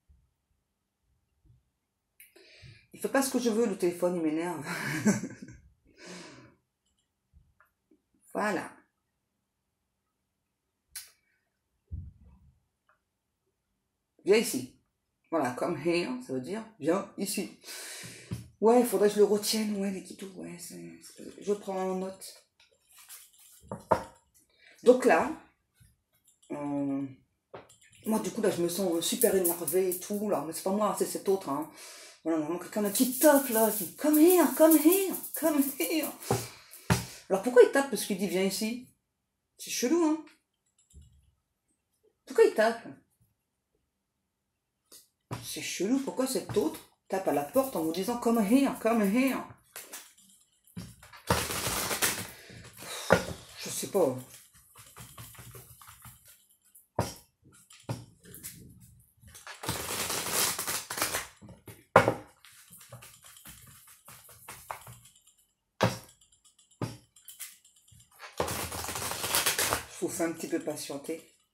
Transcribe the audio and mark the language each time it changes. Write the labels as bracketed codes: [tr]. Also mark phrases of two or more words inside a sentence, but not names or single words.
[fr] Il fait pas ce que je veux, le téléphone, il m'énerve. Voilà. Viens ici. Voilà, [en] come here, [fr] ça veut dire viens ici. Ouais, il faudrait que je le retienne, ouais, les kitous, ouais, je prends en note. Donc là, moi du coup là je me sens super énervée et tout, là, mais c'est pas moi, c'est cet autre, hein. Voilà, vraiment quelqu'un qui tape là, qui [en] come here, come here, come here. [fr] Alors pourquoi il tape parce qu'il dit viens ici? C'est chelou, hein. Pourquoi il tape? C'est chelou, pourquoi cet autre tape à la porte en vous disant [en] come here, come here? [fr] Je sais pas. Je vous fais un petit peu patienter.